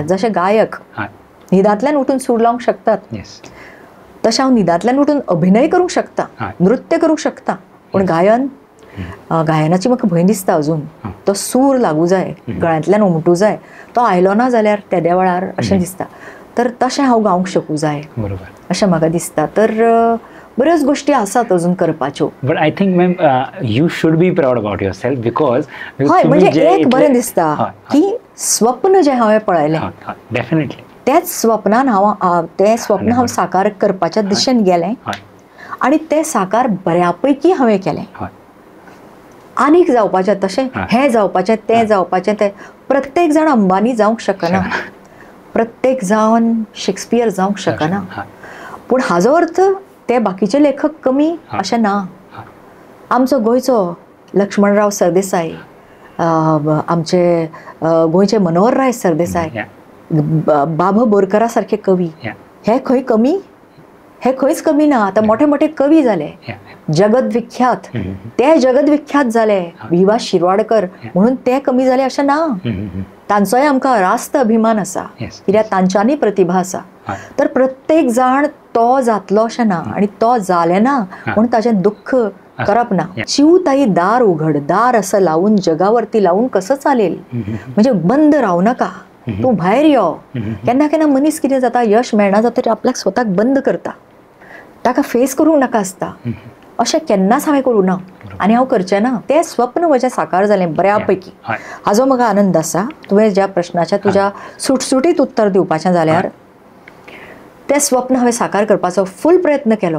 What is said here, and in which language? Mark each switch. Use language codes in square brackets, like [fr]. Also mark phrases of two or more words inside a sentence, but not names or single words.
[kok] जशें गायक न्हिदांतल्यान उठून सूर लावंक शकतात, तशें हांव न्हिदांतल्यान उठून अभिनय करूंक शकता, नृत्य करूंक शकता. पूण गायनाची म्हाका भंय दिसता अजून. तो सूर लागू जाय, गळ्यांतल्यान उमटूं जाय. तो आयलो ना जाल्यार त्या देवळार अशें दिसता. तर तशें हांव गावंक शकूं जाय अशें म्हाका दिसता. तर बऱ्योच गोश्टी आसात अजून करपाच्यो. [en] But I think ma'am you should be proud about yourself because [kok] हय म्हणजे एक बरें दिसता की स्वप्न जें हांवें पळयलें डेफिनेटली तेच स्वप्नान तें स्वप्न हांव साकार करपाच्या दिशेन गेलें आनी तें साकार बऱ्यापैकी हांवें केलें. आनीक जावपाचें तशें हें जावपाचें तें जावपाचें. तें प्रत्येक जाण अंबानी जावंक शकना, प्रत्येक जावन शेक्सपियर जावंक शकना. पूण हाजो अर्थ ते बाकीचे लेखक कमी अशें ना. आमचो गोंयचो लक्ष्मणराव सरदेसाय, आमचे गोंयचे मनोहरराय सरदेसाय, बाब बोरकारा सारके कवी, हे खंय कमी? हे खंयच कमी ना. [mr] आता मोठे मोठे कवी झाले, जगत विख्यात, ते जगत विख्यात झाले. [kok] विवा शिरवाडकर म्हणून ते कमी झाले अशें ना. तांचोय आमकां रास्त अभिमान आसा, कित्याक तांच्यांनी प्रतिभा आसा. तर प्रत्येक जाण तो जातलो अशें ना, आनी तो जाले ना म्हणून ताचें दुख्ख करप ना. [mr] चिवताई दार उघड, दार असं लावून जगावरती लावून कसं चालेल. [kok] म्हणजे बंद रावू नका, तूं भायर यो. केन्ना केन्ना मनीस कितें जाता, यश मेळना जाल्यार आपल्याक स्वताक बंद करता, ताका फेस करूंक नाका आसता. अशें केन्नाच हांवें करूं ना आनी हांव करचें ना. तें स्वप्न म्हजें साकार जालें बऱ्यापैकी. हाजो म्हाका आनंद आसा. तुवें ज्या प्रश्नाचें तुज्या सुटसुटीत उत्तर दिवपाचें जाल्यार तें स्वप्न हांवें साकार करपाचो फूल प्रयत्न केलो.